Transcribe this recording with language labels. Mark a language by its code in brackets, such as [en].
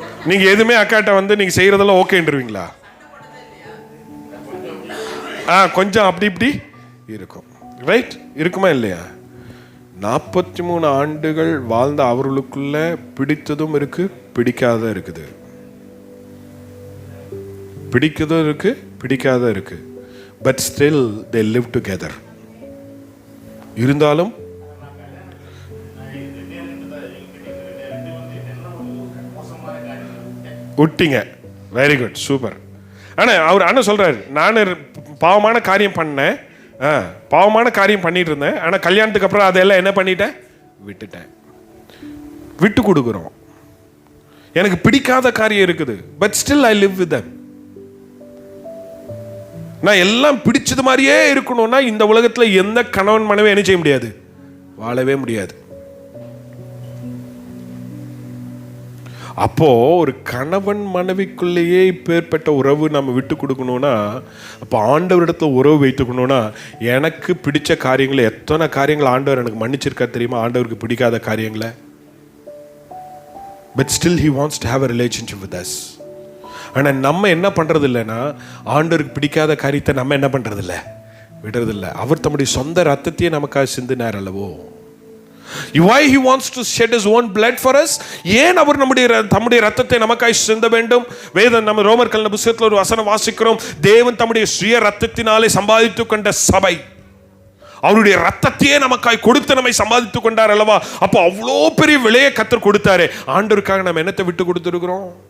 [ta] நீங்க எதுவுமே அக்காட்ட வந்து நீங்க செய்யறதெல்லாம் ஓகேன்றீங்களா? கொஞ்சம் அப்படி இப்படி இருக்கும், ரைட்? இருக்குமா இல்லையா? 43 ஆண்டுகள் வாழ்ந்த அவர்களுக்குள்ள பிடித்ததும் இருக்கு, பிடிக்காத இருக்குது. பிடிக்கதும் இருக்கு, பிடிக்காத இருக்கு. [en] But still they live together. [ta] இருந்தாலும் விட்டீங்க. [en] very good, [ta] super. அவர் அண்ணன் சொல்றாரு, நான் பாவமான காரியம் பண்ணேன், பாவமான காரியம் பண்ணிட்டு இருந்தேன். ஆனால் கல்யாணத்துக்கு அப்புறம் அதெல்லாம் என்ன பண்ணிட்டேன்? விட்டுட்டேன். விட்டு கொடுக்குறோம். எனக்கு பிடிக்காத காரியம் இருக்குது, [en] But still I live with them. [ta] நான் எல்லாம் பிடிச்சது மாதிரியே இருக்கணும்னா இந்த உலகத்தில் எந்த கணவன் மனைவி என்ன செய்ய முடியாது? வாழவே முடியாது. அப்போ ஒரு கணவன் மனைவிக்குள்ளேயே இப்பேற்பட்ட உறவு நம்ம விட்டு கொடுக்கணும்னா, அப்போ ஆண்டவரிடத்துல உறவு வைத்துக்கணும்னா, எனக்கு பிடிச்ச காரியங்களை எத்தனை காரியங்கள் ஆண்டவர் எனக்கு மன்னிச்சிருக்கா தெரியுமா? ஆண்டவருக்கு பிடிக்காத காரியங்களை. [en] But still he wants to have a relationship with us. [ta] ஆனால் நம்ம என்ன பண்ணுறது இல்லைன்னா, ஆண்டவருக்கு பிடிக்காத காரியத்தை நம்ம என்ன பண்ணுறது இல்லை, விடுறது இல்லை. அவர் தம்முடைய சொந்த ரத்தத்தையே நமக்காக சிந்தினார் அல்லவோ. [en] Why he wants to shed his own blood for us? [ta] ஏன் அவர் தம்முடைய ரத்தத்தை நமக்காக சிந்த வேண்டும்? வேதம் நம்ம ரோமர் கல்ல புத்தகத்தில் ஒரு வசனம் வாசிக்கிறோம். தேவன் தம்முடைய சுய ரத்தத்தினாலே சம்பாதித்து கொண்ட சபை, அவருடைய ரத்தத்தையே நமக்காய் கொடுத்து நம்மை சம்பாதித்து கொண்டார் அல்லவா. அப்போ அவ்வளோ பெரிய விலையை கர்த்தர் கொடுத்தாரு. ஆண்டவருக்காக நம்ம என்னத்தை விட்டு கொடுத்துருக்கிறோம்?